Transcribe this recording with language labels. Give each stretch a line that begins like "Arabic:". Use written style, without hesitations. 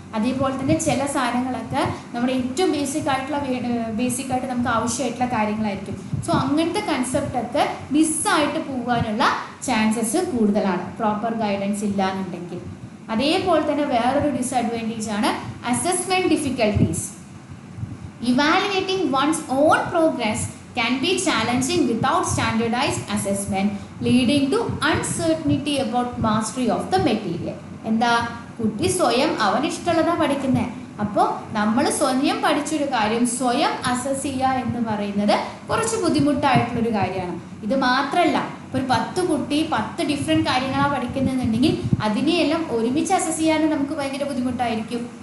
Malayalam: അതേപോലെ തന്നെ ചില സാധനങ്ങളൊക്കെ നമ്മുടെ ഏറ്റവും ബേസിക് ആയിട്ട് നമുക്ക് ആവശ്യമായിട്ടുള്ള കാര്യങ്ങളായിരിക്കും. സോ അങ്ങനത്തെ കൺസെപ്റ്റൊക്കെ മിസ്സായിട്ട് പോകാനുള്ള ചാൻസസ് കൂടുതലാണ് പ്രോപ്പർ ഗൈഡൻസ് ഇല്ല എന്നുണ്ടെങ്കിൽ. അതേപോലെ തന്നെ വേറൊരു ഡിസഡ്വാൻറ്റേജ് ആണ് assessment difficulties.
English: Evaluating one's own progress can be challenging without standardized assessment, leading to uncertainty about mastery of the material.
Malayalam: എന്താ? കുട്ടി സ്വയം അവനിഷ്ടമുള്ളതാണ് പഠിക്കുന്നത്. അപ്പോൾ നമ്മൾ സ്വയം പഠിച്ചൊരു കാര്യം സ്വയം അസസ് ചെയ്യുക എന്ന് പറയുന്നത് കുറച്ച് ബുദ്ധിമുട്ടായിട്ടുള്ളൊരു കാര്യമാണ്. ഇത് മാത്രമല്ല, ഇപ്പോൾ ഒരു 10 കുട്ടി 10 ഡിഫറെൻറ്റ് കാര്യങ്ങളാണ് പഠിക്കുന്നതെന്നുണ്ടെങ്കിൽ അതിനെയെല്ലാം ഒരുമിച്ച് അസസ് ചെയ്യാനും നമുക്ക് ഭയങ്കര ബുദ്ധിമുട്ടായിരിക്കും.